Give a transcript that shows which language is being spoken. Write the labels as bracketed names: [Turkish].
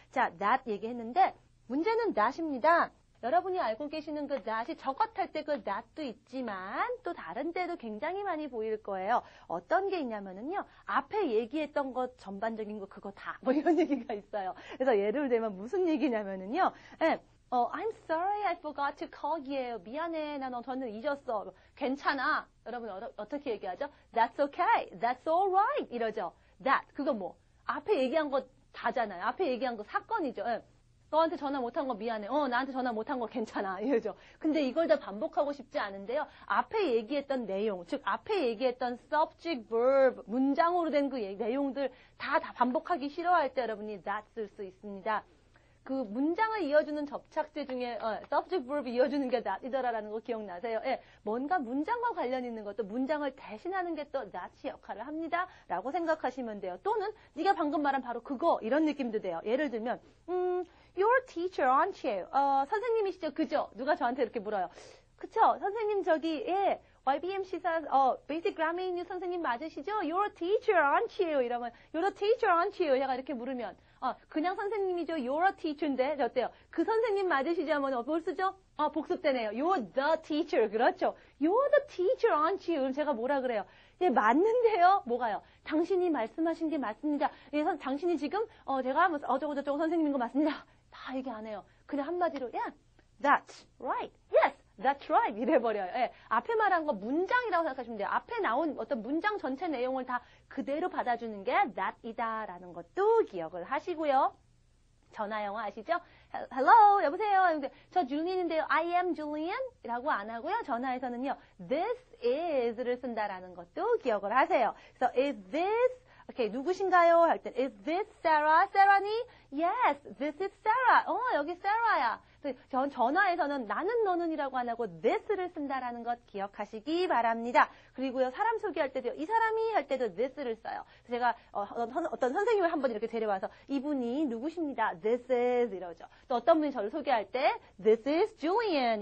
[Korean] 자, that 얘기했는데 문제는 that입니다. 여러분이 알고 계시는 그 that이 저것 할 때 그 that도 있지만 또 다른 때도 굉장히 많이 보일 거예요. 어떤 게 있냐면은요. 앞에 얘기했던 것 전반적인 거 그거 다 뭐 이런 얘기가 있어요. 그래서 예를 들면 무슨 얘기냐면은요. [English] I'm sorry I forgot to call you. [Korean] 미안해. 나 저는 잊었어. 괜찮아. 여러분 어떻게 얘기하죠? [English] That's okay. That's alright. [Korean] 이러죠. [English] That. [Korean] 그거 뭐 앞에 얘기한 거 다잖아요. 앞에 얘기한 거 사건이죠. 너한테 전화 못한 거 미안해. 나한테 전화 못한 거 괜찮아. 이러죠. 근데 이걸 다 반복하고 싶지 않은데요. 앞에 얘기했던 내용, 즉 앞에 얘기했던 subject, verb, 문장으로 된 그 내용들 다 반복하기 싫어할 때 여러분이 that 쓸 수 있습니다. 그 문장을 이어주는 접착제 중에 subject, verb 이어주는 게 that이더라라는 거 기억나세요? 예, 뭔가 문장과 관련 있는 것도 문장을 대신하는 게 또 that이 역할을 합니다. 라고 생각하시면 돼요. 또는 네가 방금 말한 바로 그거 이런 느낌도 돼요. 예를 들면 [English] You're a teacher, aren't you? [Korean] 선생님이시죠? 그죠? 누가 저한테 이렇게 물어요. 그쵸? 선생님 저기 YBM 시사 Basic Grammar English 선생님 맞으시죠? [English] You're a teacher, aren't you? [Korean] 이러면 [English] You're a teacher, aren't you? [Korean] 제가 이렇게 물으면 그냥 선생님이죠. [English] You're a teacher [Korean] 인데 저 어때요? 그 선생님 맞으시죠? 하면 뭘 쓰죠? 복습되네요. [English] You're the teacher. [Korean] 그렇죠. [English] You're the teacher, aren't you? [Korean] 그럼 제가 뭐라 그래요? 예, 맞는데요? 뭐가요? 당신이 말씀하신 게 맞습니다. 예, 당신이 지금, 제가 어쩌고저쩌고 선생님인 거 맞습니다. 다 얘기 안 해요. 그냥 한마디로, [English] yeah, that's right. Yes, that's right. [Korean] 이래버려요. 예, 앞에 말한 거 문장이라고 생각하시면 돼요. 앞에 나온 어떤 문장 전체 내용을 다 그대로 받아주는 게 that이다라는 것도 기억을 하시고요. 전화 영어 아시죠? Hello, 여보세요. 저 줄리안인데요. [English] I am Julian [Korean] 이라고 안 하고요. 전화에서는요. [English] This is [Korean] 를 쓴다라는 것도 기억을 하세요. 그래서 [English] is this, okay, [Korean] 누구신가요? 할 때 [English] is this Sarah? Sarah니? Yes, this is Sarah. [Korean] 여기 Sarah야. 전화에서는 나는 너는이라고 안 하고 this를 쓴다라는 것 기억하시기 바랍니다. 그리고요, 사람 소개할 때도 이 사람이 할 때도 this를 써요. 제가 어떤 선생님을 한번 이렇게 데려와서 이분이 누구십니다. [English] This is [Korean] 이러죠. 또 어떤 분이 저를 소개할 때 [English] This is Julian.